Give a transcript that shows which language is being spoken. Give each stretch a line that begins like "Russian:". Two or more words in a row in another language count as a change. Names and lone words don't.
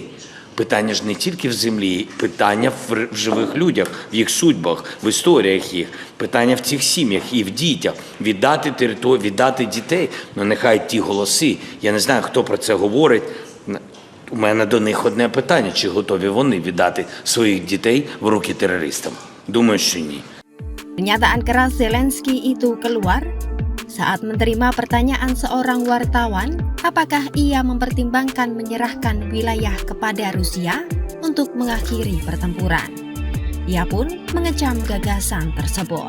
Ukrainian: Питання ж не тільки в землі, питання в живих людях, в їх судьбах, в історіях їх, питання в цих сім'ях і в дітях. Віддати територію, віддати дітей. Ну нехай ті голоси, я не знаю, хто про це говорить. У мене до них одне питання, чи готові вони віддати своїх дітей в руки терористам? Думаю, що ні.
Indonesian: Pernyataan keras Zelensky itu keluar saat menerima pertanyaan seorang wartawan apakah ia mempertimbangkan menyerahkan wilayah kepada Rusia untuk mengakhiri pertempuran. Ia pun mengecam gagasan tersebut.